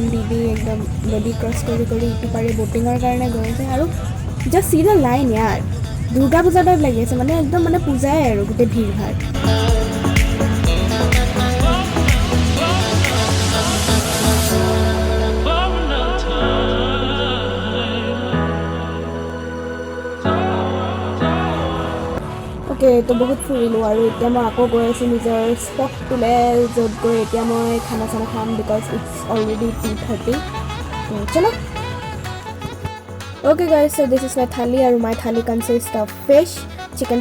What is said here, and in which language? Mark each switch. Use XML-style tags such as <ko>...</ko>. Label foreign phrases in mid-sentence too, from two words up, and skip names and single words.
<as>দি দি একদম নদী ক্ৰছ কৰি কৰি ইটো পাৰি ব'টিঙৰ কাৰণে গৈ আছে আৰু</as> <en>just see the line</en> <as>ইয়াৰ দুৰ্গা পূজা টাইপ লাগি আছে মানে একদম মানে পূজাই আৰু গোটেই ভিৰ ভাৰ ओके</as> <hi>तो बहुत</hi> <as>फुरिলোঁ আৰু এতিয়া মই আকৌ গৈ আছোঁ নিজৰ স্পটটোলৈ য'ত গৈ এতিয়া মই খানা চানা খাম</as> <en>because it's already</en> <as>2:30 চলো</as> <en>okay guys so this is my thali और my thali consist of fish chicken</en>